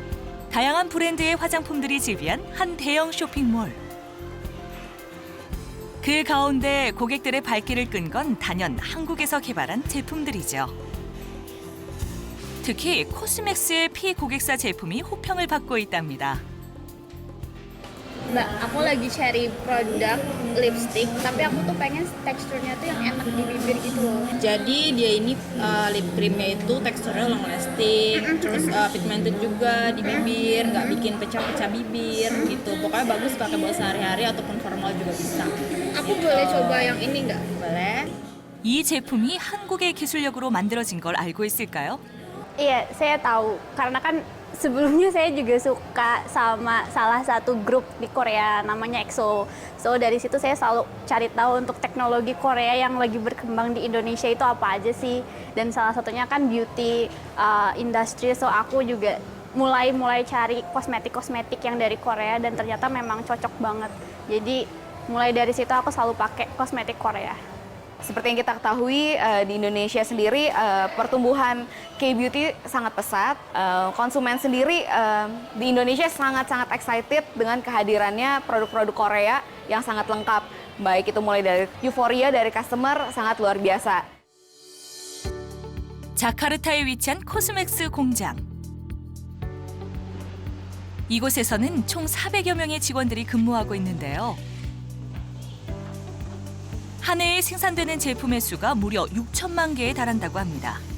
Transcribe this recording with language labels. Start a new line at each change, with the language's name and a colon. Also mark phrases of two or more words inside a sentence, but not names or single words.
Korean: 다양한 브랜드의 화장품들이 즐비한 한 대형 쇼핑몰. 그 가운데 고객들의 발길을 끈 건 단연 한국에서 개발한 제품들이죠. 특히 코스맥스의 피고객사 제품이 호평을 받고 있답니다.
Indonesian: Mbak, aku lagi cari produk lipstick, tapi aku tuh pengen teksturnya tuh yang enak di bibir gitu loh. Jadi dia ini
English: lip creamnya
Indonesian: itu teksturnya
English: long lasting,
Indonesian: terus pigmented juga di bibir, nggak bikin pecah-pecah bibir gitu. Pokoknya bagus pakai buat sehari-hari ataupun formal juga bisa. Aku boleh coba yang ini nggak? Boleh.
Korean: 이 제품이 한국의 기술력으로 만들어진 걸 알고 있을까요?
Indonesian: Iya, saya tahu. Karena kan sebelumnya saya juga suka sama salah satu grup di Korea namanya EXO. So dari situ saya selalu cari tahu untuk teknologi Korea yang lagi berkembang di Indonesia itu apa aja sih. Dan salah satunya kan
English: beauty industry.
Indonesian: So aku juga mulai cari kosmetik yang dari Korea dan ternyata memang cocok banget. Jadi mulai dari situ aku selalu pakai kosmetik Korea. Seperti yang kita ketahui di Indonesia sendiri pertumbuhan K-beauty sangat pesat. Konsumen sendiri di Indonesia sangat-sangat excited dengan kehadirannya produk-produk Korea yang sangat lengkap. Baik itu mulai dari euforia dari customer sangat luar biasa.
Korean: 자카르타에 위치한 코스맥스 공장. 이곳에서는 총 400여 명의 직원들이 근무하고 있는데요. 한 해에 생산되는 제품의 수가 무려 6천만 개에 달한다고 합니다.